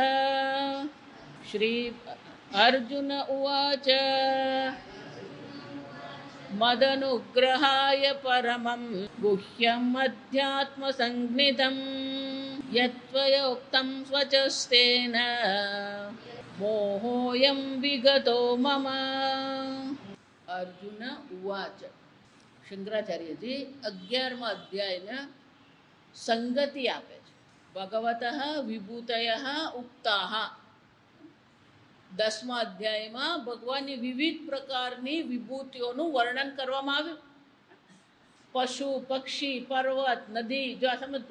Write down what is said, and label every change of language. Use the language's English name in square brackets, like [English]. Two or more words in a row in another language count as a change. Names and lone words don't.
[Sanskrit] श्री अर्जुन उवाच मदनुग्रहाय परमं गुह्यम् अध्यात्मसंज्ञितं यत्त्वयोक्तं स्वचस्तेन मोहोऽयं विगतो मम। अर्जुन उवाच [Gujarati] शंकराचार्यजी 11મા અધ્યાયને સંગતિ આપે છે. [Sanskrit] ભગવતઃ વિભૂતયઃ ઉક્તાઃ [Gujarati] 10મા અધ્યાયમાં ભગવાનની વિવિધ પ્રકારની વિભૂતિઓનું વર્ણન કરવામાં આવ્યું. પશુ, પક્ષી, પર્વત, નદી, જો આ સમજો.